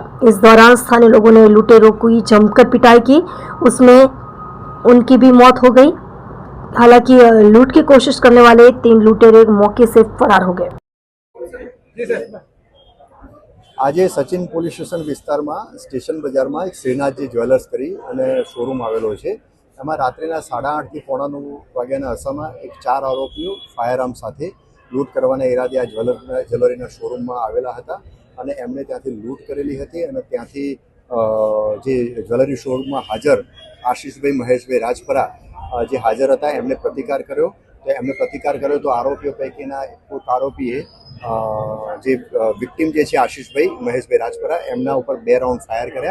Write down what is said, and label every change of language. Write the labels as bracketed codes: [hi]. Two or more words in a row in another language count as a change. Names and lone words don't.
[hi] इस दौरान स्थानीय लोगों ने लुटेरों की जमकर पिटाई की, उसमें उनकी भी मौत हो गई। हालांकि लूट की कोशिश करने वाले 3 लुटेरे मौके से फरार हो गए। [gu] આજ સચિન પોલીસ સ્ટેશન વિસ્તાર માં સ્ટેશન બજાર માં એક શ્રીનાથ જ્વેલર્સ કરી શોરૂમ આવેલો છે। એમાં રાત્રિના 8:30 થી 9:45 વાગ્યાના અરસામાં એક 4 આરોપીઓ ફાયરઆર્મ સાથે લૂંટ કરવાના ઇરાદે આ જ્વેલરીના શોરૂમમાં આવેલા હતા અને એમણે ત્યાંથી લૂંટ કરેલી હતી અને ત્યાંથી જે જ્વેલરી શોરૂમમાં હાજર આશીષભાઈ મહેશભાઈ રાજપરા જે હાજર હતા એમણે પ્રતિકાર કર્યો। તો એમણે પ્રતિકાર કર્યો તો આરોપીઓ પૈકીના એક આરોપીએ જે વિક્ટિમ જે છે આશીષભાઈ મહેશભાઈ રાજપરા એમના ઉપર 2 રાઉન્ડ ફાયર કર્યા।